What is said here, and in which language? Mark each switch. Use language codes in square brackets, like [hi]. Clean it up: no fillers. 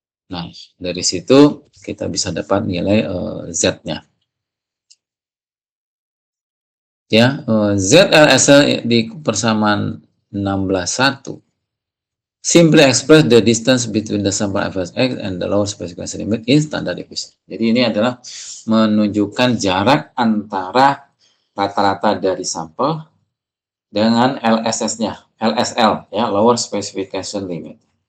[id] Nah, dari situ kita bisa dapat nilai Z-nya. [en] Ya, ZLSL [id] di persamaan [en] 16,1 simply express the distance between the sample average X and the lower specification limit in standard deviation. [id] Jadi ini adalah menunjukkan jarak antara rata-rata dari sampel dengan LSS-nya, LSL ya, [en] lower specification limit.